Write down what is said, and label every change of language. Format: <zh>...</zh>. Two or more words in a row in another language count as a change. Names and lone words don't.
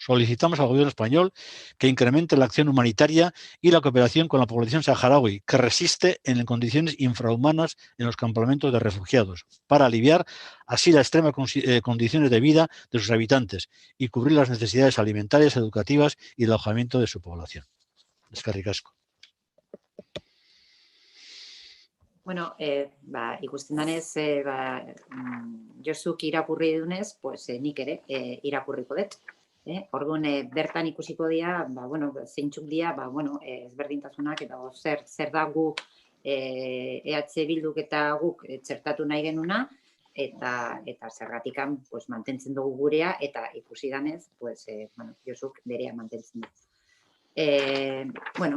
<es>Solicitamos al gobierno español que incremente la acción humanitaria y la cooperación con la población saharaui, que resiste en condiciones infrahumanas en los campamentos de refugiados, para aliviar así las extremas condiciones de vida de sus habitantes y cubrir las necesidades alimentarias, educativas y de alojamiento de su población.</es> <eu>Eskerrik asko. Bueno, ikusten danez, Josuk irakurri dunez, pues nik ere irakurriko dut. Orduan, bertan ikusiko dira, zeintzuk dira, ezberdintasunak eta zer da guk EH Bilduk eta guk txertatu nahi genuna, eta zergatikan mantentzen dugu gurea, eta ikusi danez, Josuk berea mantentzen du.</eu>